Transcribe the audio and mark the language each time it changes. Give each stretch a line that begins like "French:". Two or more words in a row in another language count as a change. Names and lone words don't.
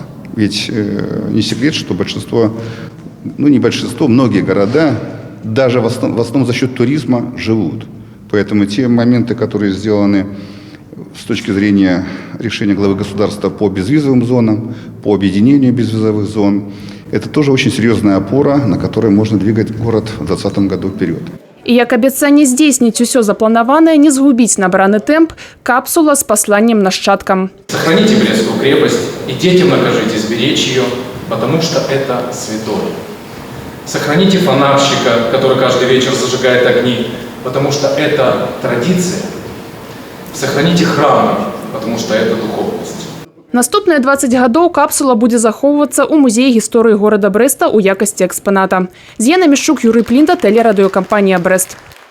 Russian: Ведь не секрет, что большинство, не большинство, многие города даже в основном за счет туризма живут. Поэтому те моменты, которые сделаны с точки зрения решения главы государства по безвизовым зонам, по объединению безвизовых зон, это тоже очень серьезная опора, на которой можно двигать город в 2020 году вперед.
Belarusian: І як абяцанне здзейсніць усё запланаванае, не згубіць набраны тэмп, капсула з пасланнем нашчадкам.
Russian: Сохраните Брестскую крепость и детям накажите сберечь ее, потому что это святое. Сохраните фонарщика, который каждый вечер зажигает огни, потому что это традиция. Сохраните храмы, потому что это духовность.
Belarusian: Наступныя 20 гадоў капсула будзе захоўвацца ў музеі гісторыі горада Брэста ў якасці экспаната. З'яна Мішчук, Юрый Плінта, тэлерадыёкампанія Брэст.